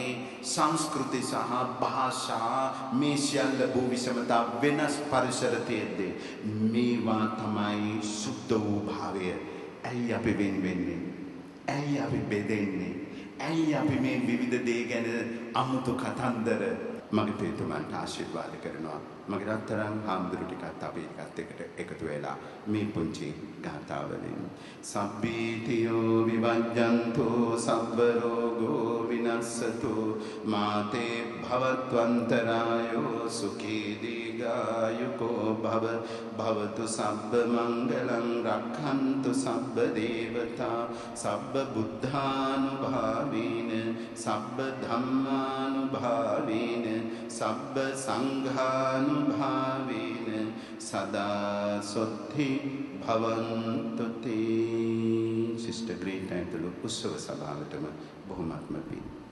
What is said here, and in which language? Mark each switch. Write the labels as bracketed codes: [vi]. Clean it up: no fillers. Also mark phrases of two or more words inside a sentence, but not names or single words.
[si] සංස්කෘති සහ භාෂා මේ සියල්ල වූ විෂමතා වෙනස් පරිසර තියෙද්දී මේවා තමයි සුද්ධ වූ භාවය. ඇයි අපි වෙන් වෙන්නේ? ඇයි අපි බෙදෙන්නේ? ඇයි අපි මේ විවිධ දේ ගැන අමුතු කතන්දර? මගේ පියතුමන්ට ආශිර්වාද කරනවා. මගේ රත්තරන් හාමුදුරු ටිකත් අපි එකට එකතු වෙලා මේ පුංචි ගාථාවලින් [pi] සබ්බීතියෝ විවජ්ජන්තෝ සබ්බ රෝගෝ විනස්සතු මාතේ භවත්වන්තරායෝ සුඛී දීඝායුකෝ භව භවතු සබ්බ මංගලං රක්ඛන්තු සබ්බ දේවතා සබ්බ බුද්ධානුභාවීන සබ්බ ධම්මානුභාවීන සබ්බ සංඝානුභාවීන සදා සොත්ති භවන්තු තේ. [si] සිස්ටර් ග්‍රේට් ඇන්ටලු උත්සව සභාවටම බොහොමත්ම පිං.